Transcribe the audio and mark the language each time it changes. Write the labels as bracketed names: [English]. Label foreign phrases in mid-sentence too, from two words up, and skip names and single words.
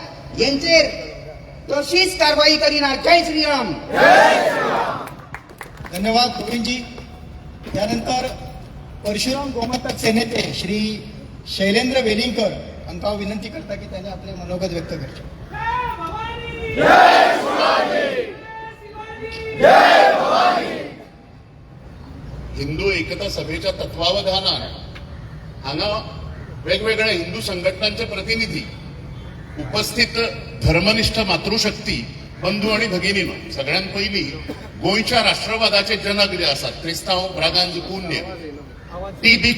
[Marathi] यांचेर तशीच कारवाई करिनार. [Hindi] जय श्रीराम. [Konkani] धन्यवाद गोविंदजी. त्यानंतर परशुराम गोमांतक सेनेचे श्री शैलेंद्र वेलिंगकर हांका हांव विनंती करता की त्याने आपले मनोगत व्यक्त करचे. हिंदू एकता सभेच्या तत्वावधानान हांगा वेगवेगळ्या हिंदू संघटनांचे प्रतिनिधी उपस्थित धर्मनिष्ठ मातृशक्ती बंधू आणि भगिनीनो, सगळ्यात पहिली गोंयच्या राष्ट्रवादाचे जनक जे आसात क्रिस्तांव ब्रागांज पुण्य टी.बी.